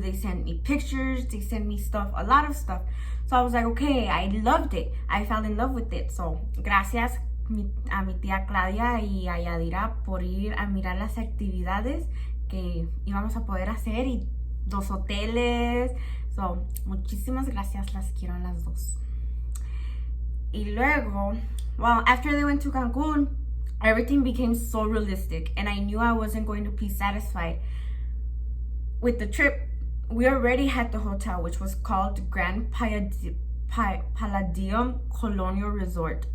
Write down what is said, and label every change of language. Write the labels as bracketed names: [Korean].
[English] They sent me pictures, they sent me stuff, a lot of stuff. So I was like, okay, I loved it. I fell in love with it. [Spanish] So, gracias a mi tía Claudia y a Yadira por ir a mirar las actividades que íbamos a poder hacer y los hoteles. So, muchísimas gracias, las quiero a las 2. Y luego, [English] well, after they went to Cancun, everything became so realistic, and I knew I wasn't going to be satisfied with the trip. We already had the hotel, which was called Grand Palladium Colonial Resort.